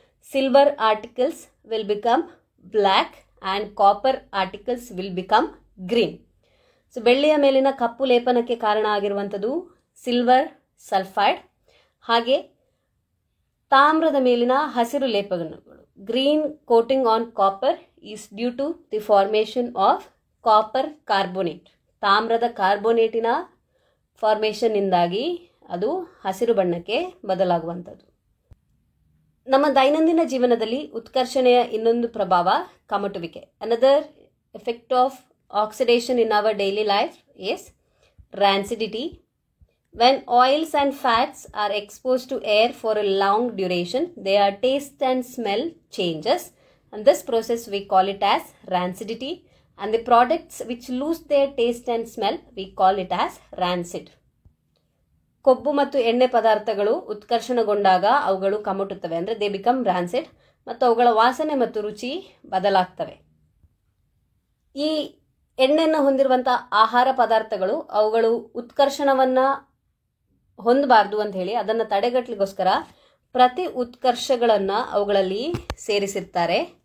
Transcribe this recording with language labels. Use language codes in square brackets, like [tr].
[en] Silver articles will become black and copper articles will become green. [kn] So ಬೆಳ್ಳಿಯ ಮೇಲಿನ ಕಪ್ಪು ಲೇಪನಕ್ಕೆ ಕಾರಣ ಆಗಿರುವಂಥದ್ದು ಸಿಲ್ವರ್ ಸಲ್ಫೈಡ್, ಹಾಗೆ ತಾಮ್ರದ ಮೇಲಿನ ಹಸಿರು ಲೇಪನಗಳು [en] green coating on copper is due to the formation of copper carbonate. [kn] ತಾಮ್ರದ ಕಾರ್ಬೋನೇಟಿನ ಫಾರ್ಮೇಷನ್ನಿಂದಾಗಿ ಅದು ಹಸಿರು ಬಣ್ಣಕ್ಕೆ ಬದಲಾಗುವಂಥದ್ದು. ನಮ್ಮ ದೈನಂದಿನ ಜೀವನದಲ್ಲಿ ಉತ್ಕರ್ಷಣೆಯ ಇನ್ನೊಂದು ಪ್ರಭಾವ ಕಮಟುವಿಕೆ. [en] Another effect of oxidation in our daily life is rancidity. When oils and fats are exposed to air for a long duration, their taste and smell changes, and this process we call it as rancidity, and the products which lose their taste and smell we call it as rancid. [kn] ಕೊಬ್ಬು ಮತ್ತು ಎಣ್ಣೆ ಪದಾರ್ಥಗಳು ಉತ್ಕರ್ಷಣಗೊಂಡಾಗ ಅವುಗಳು ಕಮಟುತ್ತವೆ, ಅಂದರೆ [en] they become rancid, [kn] ಮತ್ತು ಅವುಗಳ ವಾಸನೆ ಮತ್ತು ರುಚಿ ಬದಲಾಗ್ತವೆ. ಈ ಎಣ್ಣೆಯನ್ನು ಹೊಂದಿರುವಂಥ ಆಹಾರ ಪದಾರ್ಥಗಳು ಅವುಗಳು ಉತ್ಕರ್ಷಣವನ್ನು ಹೊಂದಬಾರ್ದು ಅಂತ ಹೇಳಿ ಅದನ್ನು ತಡೆಗಟ್ಟಲಿಗೋಸ್ಕರ ಪ್ರತಿ ಉತ್ಕರ್ಷಗಳನ್ನು ಅವುಗಳಲ್ಲಿ ಸೇರಿಸಿರ್ತಾರೆ.